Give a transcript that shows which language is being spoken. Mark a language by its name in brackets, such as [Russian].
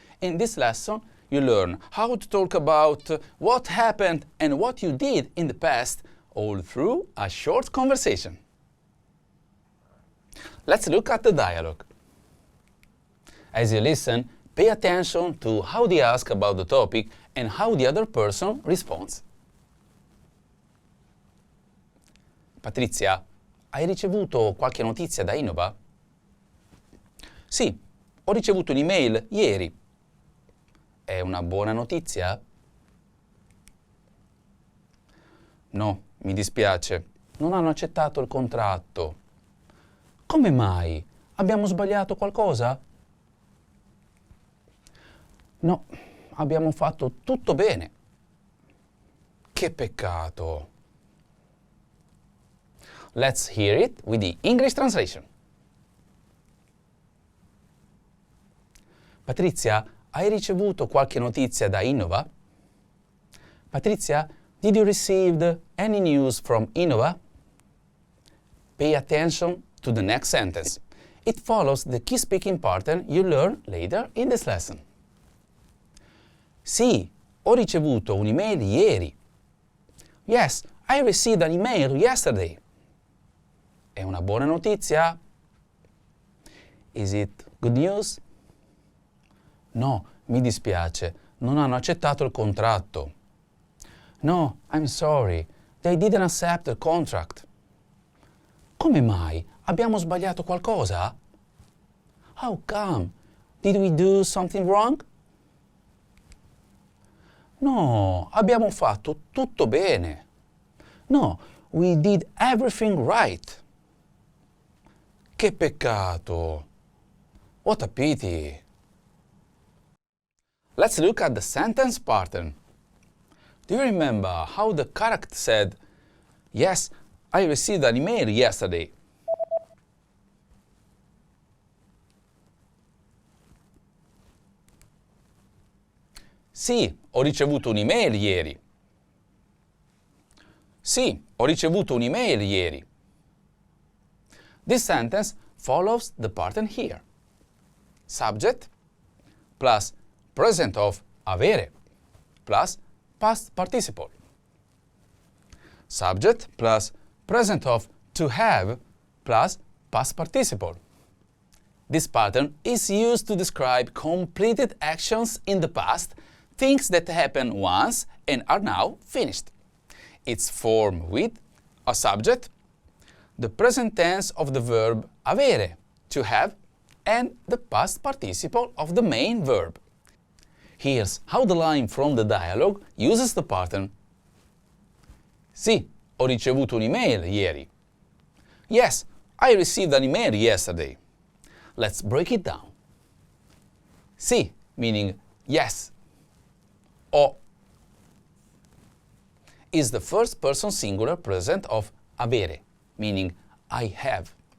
[English] In this lesson, you learn how to talk about what happened and what you did in the past, all through a short conversation. Let's look at the dialogue. As you listen, pay attention to how they ask about the topic and how the other person responds. [Italian] Patrizia, hai ricevuto qualche notizia da Innova? Sì, ho ricevuto un'email ieri. È una buona notizia? No, mi dispiace, non hanno accettato il contratto. Come mai? Abbiamo sbagliato qualcosa? No, abbiamo fatto tutto bene. Che peccato. [English] Let's hear it with the English translation. [Italian] Patrizia, hai ricevuto qualche notizia da Innova? [English] Patrizia, did you receive any news from Innova? Pay attention to the next sentence. It follows the key speaking pattern you learn later in this lesson. [Italian] Sì, ho ricevuto un'email ieri. [English] Yes, I received an email yesterday. [Italian] È una buona notizia? [English] Is it good news? [Italian] No, mi dispiace, non hanno accettato il contratto. [English] No, I'm sorry, they didn't accept the contract. [Italian] Come mai? Abbiamo sbagliato qualcosa? [English] How come? Did we do something wrong? [Italian] No, abbiamo fatto tutto bene. No, [English] we did everything right. [Italian] Che peccato! [English] What a pity! Let's look at the sentence pattern. Do you remember how the character said, "Yes, I received an email yesterday"? [Italian] Sì, ho ricevuto un'email ieri. Sì, ho ricevuto un'email ieri. [English] This sentence follows the pattern here. Subject plus present of avere plus past participle. Subject plus present of to have plus past participle. This pattern is used to describe completed actions in the past, things that happened once and are now finished. It's formed with a subject, the present tense of the verb avere, to have, and the past participle of the main verb. Here's how the line from the dialogue uses the pattern. [Italian] Sì, ho ricevuto un'email ieri. [English] Yes, I received an email yesterday. Let's break it down. Sì, meaning yes. O is the first person singular present of avere, meaning I have.